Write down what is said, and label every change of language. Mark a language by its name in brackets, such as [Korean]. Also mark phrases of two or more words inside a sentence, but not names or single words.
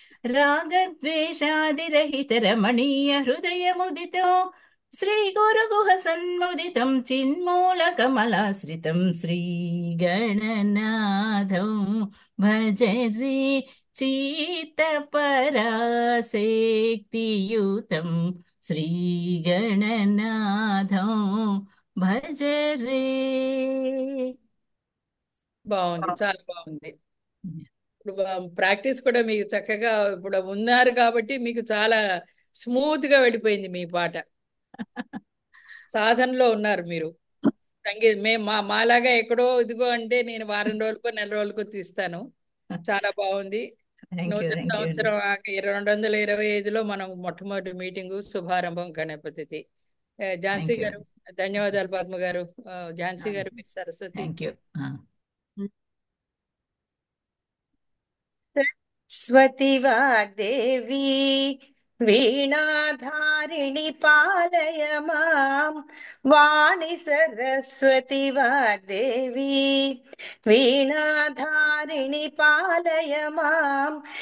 [Sanskrit] रागद्वेषादिरहितरमणीयहृदयमुदितो श्रीगुरुगुहसन्मुदितं चिन्मूलकमलाश्रितं श्रीगणनाथं भजरे चित्तपरासेक्तियुतं श्रीगणनाथं भजरे. [Telugu] బాగుంది, చాలా బాగుంది. ఇప్పుడు ప్రాక్టీస్ కూడా మీకు చక్కగా ఇప్పుడు ఉన్నారు కాబట్టి మీకు చాలా స్మూత్ గా వెళ్ళిపోయింది మీ పాట. సాధనలో ఉన్నారు మీరు. మేము మాలాగా ఎక్కడో ఇదిగో అంటే నేను వారం రోజులకో నెల రోజులకో తీస్తాను. చాలా బాగుంది. [English] thank you, [Telugu] నూతన [English] thank you అండి. [Telugu] సంవత్సరం 2025లో మనం మొట్టమొదటి మీటింగు శుభారంభం గణపతి. ఝాన్సీ [English] thank you [Telugu] గారు, అండి. ధన్యవాదాలు పద్మ గారు. ఝాన్సీ గారు మీరు సరస్వతి. [English] thank you. [Sanskrit] सरस्वती वाग्देवी वीणाधारिणि पालय माम्। वाणि सरस्वती वाग्देवी वीणाधारिणि पालय माम्।